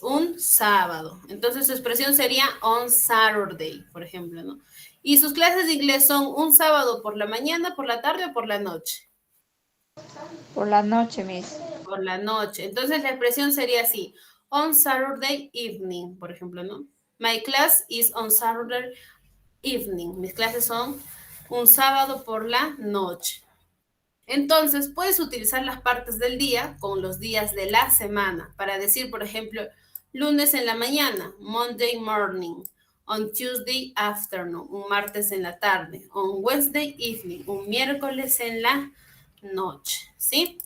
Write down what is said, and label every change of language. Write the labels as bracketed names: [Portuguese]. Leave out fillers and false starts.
[Spanish] Un sábado. Entonces su expresión sería on Saturday, por ejemplo, ¿no? Y sus clases de inglés son un sábado por la mañana, por la tarde o por la noche. Por la noche, Miss. Por la noche. Entonces la expresión sería así, on Saturday evening, por ejemplo, ¿no? [English] My class is on Saturday evening. [Spanish] Mis clases son un sábado por la noche. Entonces, puedes utilizar las partes del día con los días de la semana para decir, por ejemplo, lunes en la mañana, Monday morning, on Tuesday afternoon, un martes en la tarde, on Wednesday evening, un miércoles en la noche, ¿sí?